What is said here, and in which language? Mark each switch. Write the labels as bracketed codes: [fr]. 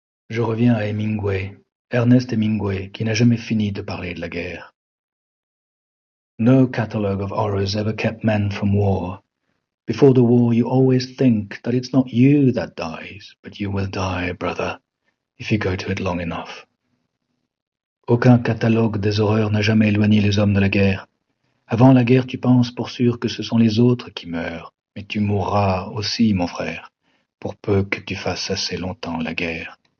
[fr] Je reviens à Hemingway, Ernest Hemingway, qui n'a jamais fini de parler de la guerre. [en] No catalogue of horrors ever kept men from war. Before the war, you always think that it's not you that dies, but you will die, brother, if you go to it long enough. [fr] Aucun catalogue des horreurs n'a jamais éloigné les hommes de la guerre. Avant la guerre, tu penses pour sûr que ce sont les autres qui meurent, mais tu mourras aussi, mon frère, pour peu que tu fasses assez longtemps la guerre.